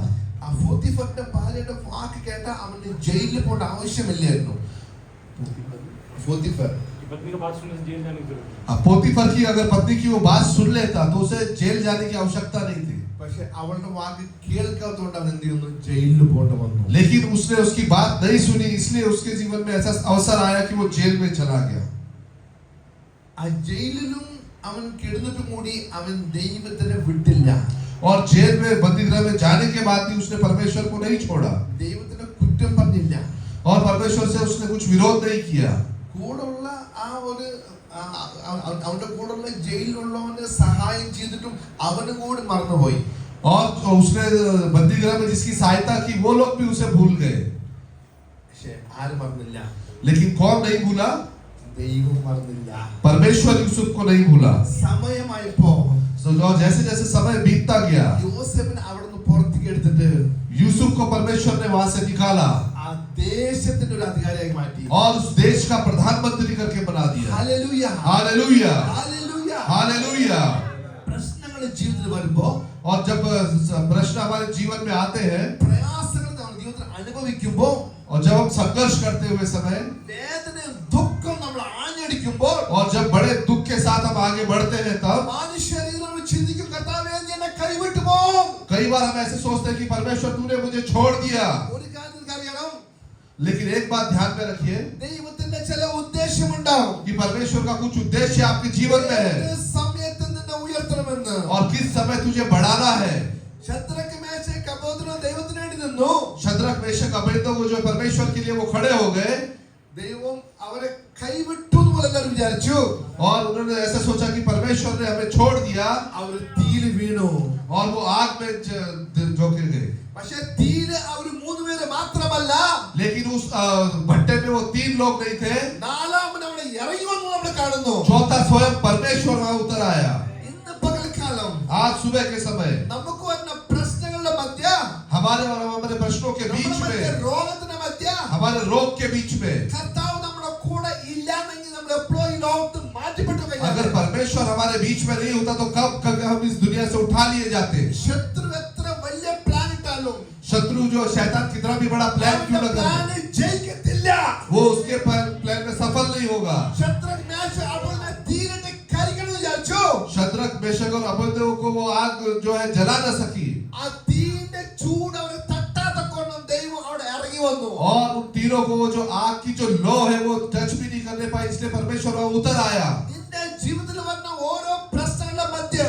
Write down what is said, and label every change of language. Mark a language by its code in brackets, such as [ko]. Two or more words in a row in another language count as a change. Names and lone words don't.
[ml] ആ പോത്തിഫറിന്റെ ഭാര്യയുടെ വാക്ക് കേട്ട അവന് ജയിലിൽ പോകേണ്ട ആവശ്യമില്ലായിരുന്നു. പോത്തിഫർ [hi] पत्नी का बात सुनने से जेल जाने की जरूरत नहीं। पोतीफर की अगर पत्नी की वो बात सुन लेता तो उसे जेल जाने की आवश्यकता नहीं थी, [ml] പക്ഷെ അവളുടെ വാക്ക് കേൾക്കാത്തതുകൊണ്ട് അവൻ എന്ത് ചെയ്യുന്നു? ജയിലിൽ പോകേണ്ട വന്നു. [hi] लेकिन उसने उसकी बात नहीं सुनी, इसलिए उसके जीवन में ऐसा अवसर आया कि वो जेल में चला गया। [ml] ആ ജയിലിലും അവൻ കിടന്നിട്ടും കൂടി അവൻ ദൈവത്തിനെ വിട്ടില്ല. [hi] और जेल में बंदीगृह में जाने के बाद भी उसने परमेश्वर को नहीं छोड़ा [ml] ദൈവത്തിനെ കുറ്റം പറഞ്ഞില്ല. [hi] और परमेश्वर से उसने कुछ विरोध नहीं किया। [ml] കൂടെയുള്ള ആ ഒരു അവന്റെ കൂടെയുള്ള ജയിലിലുള്ളവന് സഹായം ചെയ്തിട്ടും അവനും കൂടി മറന്നുപോയി. [hi] और उसने बंदीगृह में जिसकी सहायता की वो लोग भी उसे भूल गए। [ml] പക്ഷെ ആരും മറന്നില്ല? [hi] लेकिन कौन नहीं भूला? [ml] ദൈവം മറന്നില്ല. [hi] परमेश्वर यूसुफ को नहीं भूला। [ml] സമയമായപ്പോ [hi] और जैसे जैसे समय बीतता गया, [ml] യോസേഫിനെ അവിടുന്ന് പുറത്തേക്ക് എടുത്തിട്ട് [hi] यूसुफ को परमेश्वर ने वहां से निकाला [ml] ആ ദേശത്തിന്റെ ഒരു അധികാരിയായി മാറ്റി. [hi] और उस देश का प्रधानमंत्री करके बना दिया। [ml] ഹല്ലേലൂയ, [hi] हालेलुया, [ml] ഹല്ലേലൂയ. [hi] हालेलुया। [ml] പ്രശ്നങ്ങൾ ജീവിതത്തിൽ വരുമ്പോ [hi] और जब प्रश्न हमारे जीवन में आते हैं [ml] പ്രയാസങ്ങൾ നമ്മുടെ ജീവിതത്തിൽ അനുഭവിക്കുമ്പോ [hi] और जब हम संघर्ष करते हुए समय [ml] വേദനയും ദുഃഖം നമ്മൾ ആഞ്ഞടിക്കുമ്പോൾ [hi] और जब बड़े दुख के साथ हम आगे बढ़ते हैं तब [ml] മനുഷ്യരീതിയിൽ നമ്മൾ ചിന്തിക്കും, കർത്താവേ നീ എന്നെ കൈവിട്ടു പോകും. [hi] कई बार हम ऐसे सोचते हैं कि परमेश्वर तूने मुझे छोड़ दिया। [ml] ഒരു കാര്യം അറിയണം, [hi] लेकिन एक बात ध्यान में रखिए [ml] ദൈവത്തിന്റെ ചില ഉദ്ദേശമുണ്ടാവും. [hi] कि परमेश्वर का कुछ उद्देश्य आपके जीवन में है [ml] ഏത് സമയത്ത് നിന്നെ ഉയർത്തണമെന്ന്. [hi] और किस समय तुझे बढ़ाना है। [ml] ശദ്രക്ക് മേശക്ക് അബേദ്നെഗോ ദൈവത്തിന് വേണ്ടി നിന്നു. [hi] शद्रक मेशक अबेदनगो जो परमेश्वर के लिए वो खड़े हो गए [ml] ദൈവം അവരെ കൈവിട്ടു എന്ന് പോലെ എല്ലാവരും വിചാരിച്ചു. [hi] और उन्होंने ऐसा सोचा कि परमेश्वर ने हमें छोड़ दिया [ml] അവർ തീയിൽ വീണു. [hi] और वो आग में झोंके गए। [ml] പക്ഷെ തീയിൽ അവർ മൂന്നുപേര് മാത്രമല്ല, [hi] लेकिन उस भट्टे में वो 3 लोग नहीं थे, [ml] നാലാമൻ അവിടെ ഇറങ്ങി വന്നു നമ്മൾ കാണുന്നു. [hi] चौथा स्वयं परमेश्वर वहां उतर आया। [ml] ഇന്ന് പകൽക്കാലം [hi] आज सुबह के समय [ml] നമുക്ക് വരുന്ന പ്രശ്നങ്ങളുടെ മധ്യ, [hi] हमारे और हमारे प्रश्नों के बीच [ml] നമ്മുടെ [hi] में, [ml] മധ്യ രോഗത്തിന്റെ മധ്യ [hi] हमारे रोग के बीच में [ml] കർത്താവ് നമ്മുടെ കൂടെ ഇല്ലാന്നെങ്കിൽ നമ്മൾ എപ്പോഴും ഈ ലോകത്ത് മാറ്റപ്പെട്ടു [hi] अगर [ml] കഴിഞ്ഞാൽ [hi] परमेश्वर हमारे बीच में नहीं होता तो कब हम इस दुनिया से उठा लिए जाते। [ml] ശത്രു എത്ര വലിയ പ്ലാൻ ഇട്ടാലും [hi] शत्रु जो शैतान कितना भी बड़ा प्लान क्यों न [ml] പ്ലാൻ [hi] करे, [ml] ജയിക്കത്തില്ല. [hi] वो उसके प्लान में सफल नहीं होगा। [ml] ശത്രുക്ക് മേശ അവിടെ തീരിട്ട് കരിക്കണം വിചാരിച്ചു. [hi] शद्रक मेशक और अबेदनगो को वो आग जो है जला न सकी [ml] ആ തീന്റെ ചൂട് അവരെ തട്ടാത്ത കൊണ്ടും ദൈവം അവിടെ ഇറങ്ങി വന്നു. [hi] और उन तीनों को वो जो आग की जो लो है वो टच भी नहीं करने पाए, इसलिए परमेश्वर वहां उतर आया। [ml] നിന്റെ ജീവിതത്തിൽ വരുന്ന ഓരോ പ്രശ്നങ്ങളുടെ മധ്യം